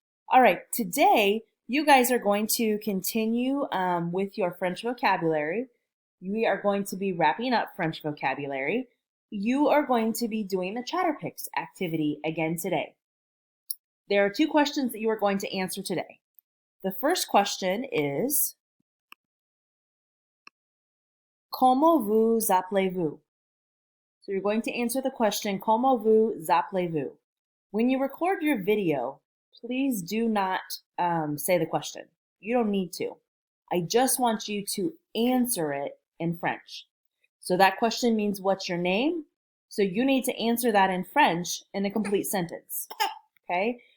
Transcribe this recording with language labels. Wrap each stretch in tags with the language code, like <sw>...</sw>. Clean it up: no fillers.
<en>All right, today you guys are going to continue with your French vocabulary. We are going to be wrapping up French vocabulary. You are going to be doing the ChatterPics activity again today. There are two questions that you are going to answer today. The first question is,</en> <fr>comment vous appelez-vous?</fr> <en>So you're going to answer the question,</en> <fr>comment vous appelez-vous?</fr> <en>When you record your video, please do not say the question. You don't need to. I just want you to answer it in French. So that question means what's your name? So you need to answer that in French in a complete sentence. Okay?</en>